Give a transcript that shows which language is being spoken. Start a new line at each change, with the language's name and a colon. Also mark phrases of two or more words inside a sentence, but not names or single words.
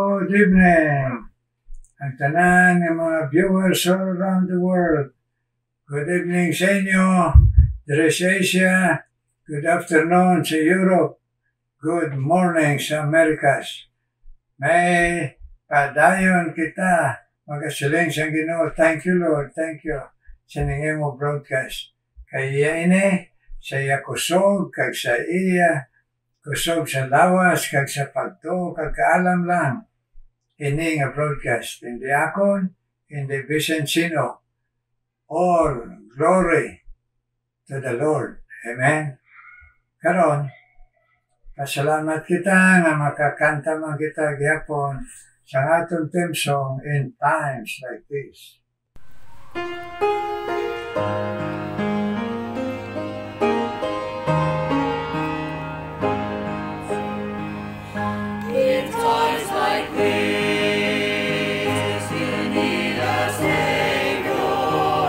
English: Good evening,
Hiligaynon: ang tanan ng mga
English: viewers all around the world. Good evening
Hiligaynon: sa inyo, dire sa Asia.
English: Good afternoon sa Europe. Good morning sa Americas.
Hiligaynon: May padayon kita, magasiling sa Ginoo.
English: Thank you, Lord. Thank you
Hiligaynon: sa ningin mo
English: broadcast.
Hiligaynon: Kaya ini, sa iya kusog, kag sa iya, kusog sa lawas, kag sa pagto, kag kaalam lang. Ini nga broadcast. Hindi akon, hindi bisan sino.
English: All glory to the Lord. Amen.
Hiligaynon: Karon, pasalamat kita nga makakanta man kita gyapon sa atong
English: theme song in times like this. In times like this, you need a Savior.